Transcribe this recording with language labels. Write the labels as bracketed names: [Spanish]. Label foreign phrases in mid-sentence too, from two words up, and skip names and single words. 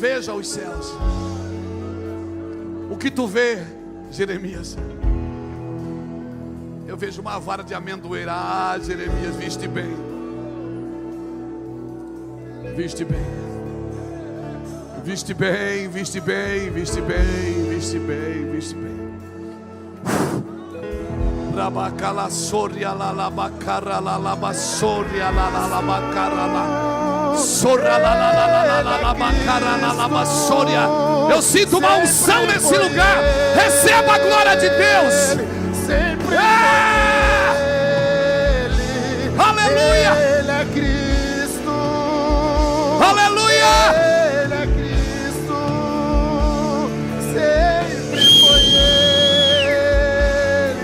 [Portuguese] Veja os céus. O que tu vê, Jeremias? Eu vejo uma vara de amendoeira. Jeremias, viste bem. Viste bem. Viste bem, viste bem, viste bem, viste bem, viste bem. Rabacala soria la la bacara la la basoria la la la bacara la sorra la la la la la la la bacara la la basoria. Eu sinto uma unção nesse lugar. Receba a glória de Deus. Sempre Ele. Aleluia. Ele é Cristo. Aleluia. Ele é Cristo. Sempre foi Ele.